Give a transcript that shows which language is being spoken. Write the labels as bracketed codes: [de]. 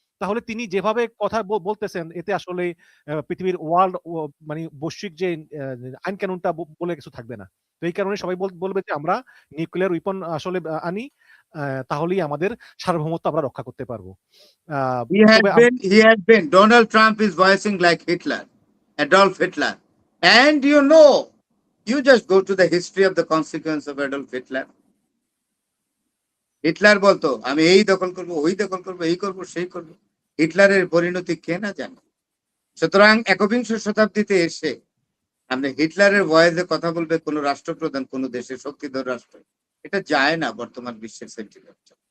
[bn] তাহলে তিনি যেভাবে কথা বলতেছেন এতে আসলে পৃথিবীর ওয়ার্ল্ড মানে বৈশ্বিক যে আইন কানুনটা বলে কিছু থাকবে না। তো এই কারণে সবাই বলবে যে আমরা নিউক্লিয়ার উইপন আসলে আনি, তাহলেই আমাদের সার্বভৌমত্ব আমরা রক্ষা করতে পারবো। তবে [en] he had been Donald Trump is voicing like Hitler, Adolf Hitler, and you just go to the history of the consequence of Adolf Hitler. [bn] Hitler বলতো আমি এই দখল করব, ওই দখল করব, এই করব, সেই করব। হিটলারের পরিণতি কে না জানে। সুতরাং একবিংশ শতাব্দীতে এসে আপনি হিটলারের ভয়েসে কথা বলবে কোন রাষ্ট্রপ্রধান কোন দেশের শক্তিধর রাষ্ট্র, এটা যায় না বর্তমান বিশ্বের সেন্টিমেন্ট।